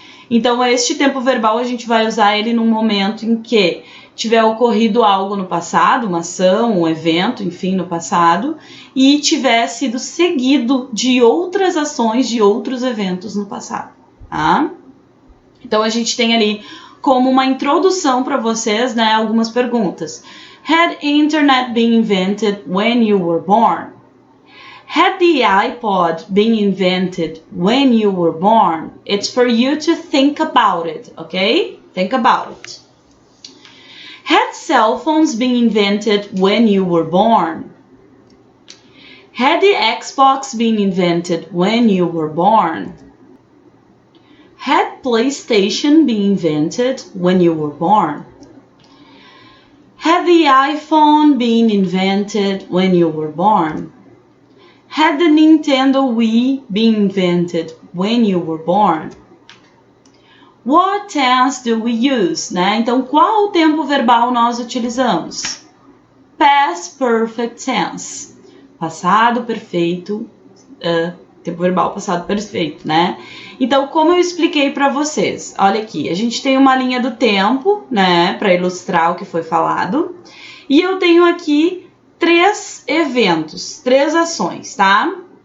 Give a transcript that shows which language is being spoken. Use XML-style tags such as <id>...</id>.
<pt>Então, este tempo verbal a gente vai usar ele num momento em que tiver ocorrido algo no passado, uma ação, um evento, enfim, no passado, e tiver sido seguido de outras ações, de outros eventos no passado, tá? Então, a gente tem ali como uma introdução para vocês, né, algumas perguntas.</pt> <en>Had internet been invented when you were born? Had the iPod been invented when you were born? It's for you to think about it, okay? Think about it. Had cell phones been invented when you were born? Had the Xbox been invented when you were born? Had PlayStation been invented when you were born? Had the iPhone been invented when you were born? Had the Nintendo Wii been invented when you were born? What tense do we use, né?</en> <pt>Então, qual tempo verbal nós utilizamos? Past Perfect Tense. Passado perfeito, tempo verbal passado perfeito, né? Então, como eu expliquei para vocês, olha aqui, a gente tem uma linha do tempo, né, para ilustrar o que foi falado, e eu tenho aqui 3 eventos, 3 ações, tá?</pt>